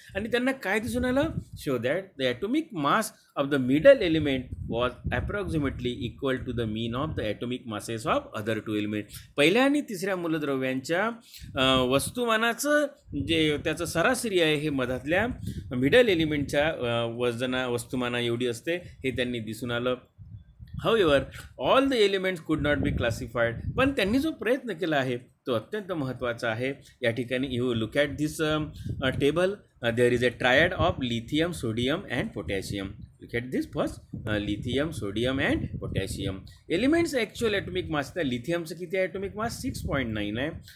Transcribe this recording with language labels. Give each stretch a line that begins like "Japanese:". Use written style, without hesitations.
Marathi: आणि त्यांना काय दिसून आलं,
English: Show that the atomic mass of the middle element was approximately equal to the mean of the atomic masses of other 2 element.
Marathi: पहिल्या आणि तिसऱ्या मूलद्रव्यांच्या वस्तुमानाचं जे त्याचं सरासरी आहे हे मधातल्या मिडल एलिमेंटच्या वस्तुमाना एवढी असते, हे त्यांनी दिसून आलं.
English: However, all the elements could not be classified.
Marathi: पण त्यांनी जो प्रयत्न केला आहे तो अत्यंत महत्त्वाचा आहे. या ठिकाणी
English: You look at this table, there is a triad of lithium, sodium and potassium. Look at this first, lithium, sodium and potassium.
Marathi: Elements actual atomic mass, तर लिथियमचं किती आहे ॲटॉमिक मास, 6.9 आहे.